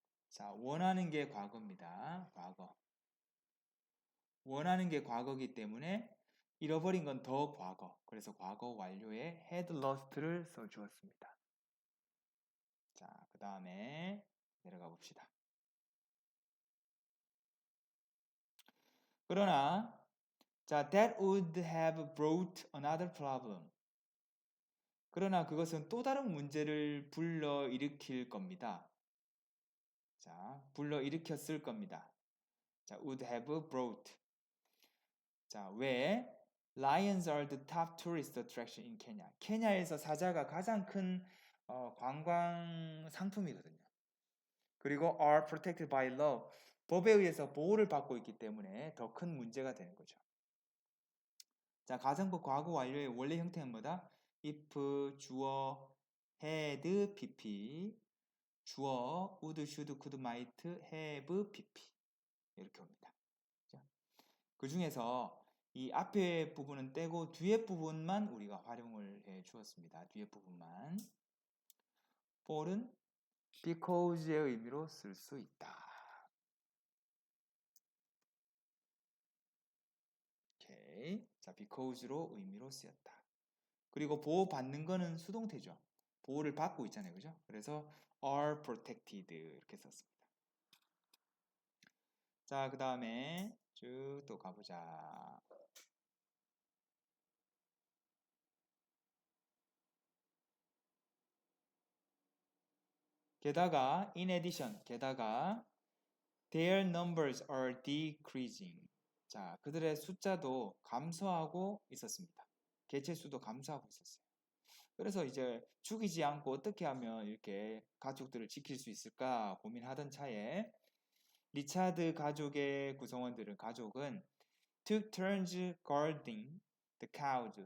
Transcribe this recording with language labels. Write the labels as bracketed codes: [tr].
[ko] 자, 원하는 게 과거입니다. 과거. 원하는 게 과거이기 때문에 잃어버린 건 더 과거. 그래서 과거 완료에 had lost를 써주었습니다. 자, 그 다음에 내려가 봅시다. [en] 그러나 자, that would have brought another problem. [ko] 그러나 그것은 또 다른 문제를 불러일으킬 겁니다. 자, 불러일으켰을 겁니다. 자, [en] would have brought. [ko] 자, 왜? [en] Lions are the top tourist attraction in Kenya. [ko] 케냐에서 사자가 가장 큰 관광 상품이거든요. [en] 그리고 are protected by law. [ko] 법에 의해서 보호를 받고 있기 때문에 더 큰 문제가 되는 거죠. 자, 가정법 과거 완료의 원래 형태는 뭐다? if, 주어, had, pp, 주어, would, should, could, might, have, pp 이렇게 옵니다. 그 중에서 이 앞에 부분은 떼고 뒤에 부분만 우리가 활용을 해 주었습니다. 뒤에 부분만. for은 because의 의미로 쓸 수 있다. 오케이. 자, because로 의미로 쓰였다. 그리고 보호받는 거는 수동태죠. 보호를 받고 있잖아요. 그죠? 그래서 are protected 이렇게 썼습니다. 자, 그 다음에 쭉 또 가보자. [en] 게다가 in addition, 게다가 their numbers are decreasing. [ko] 자, 그들의 숫자도 감소하고 있었습니다. 개체 수도 감소하고 있었어요. 그래서 이제 죽이지 않고 어떻게 하면 이렇게 가족들을 지킬 수 있을까 고민하던 차에 리차드 가족의 가족은 [en] took turns guarding the cows.